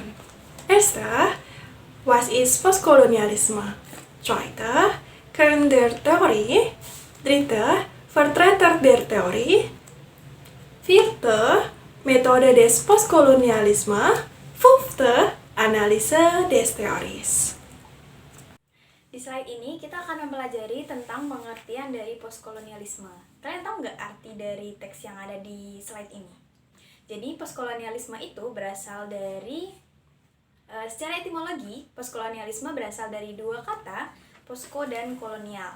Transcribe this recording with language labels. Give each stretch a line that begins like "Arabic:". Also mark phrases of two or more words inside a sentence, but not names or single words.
German: Erster, was ist Postkolonialisme? Zweiter, Kern der Theorie. Dritter, Vertreter der Theorie. Vierte, Methode des Postkolonialisme. Fünfte, Analyse des Theories.
Indonesian: Di slide ini kita akan mempelajari tentang pengertian dari postkolonialisme. Kalian tahu nggak arti dari teks yang ada di slide ini? Jadi postkolonialisme itu berasal dari secara etimologi, postkolonialisme berasal dari dua kata, posko dan kolonial.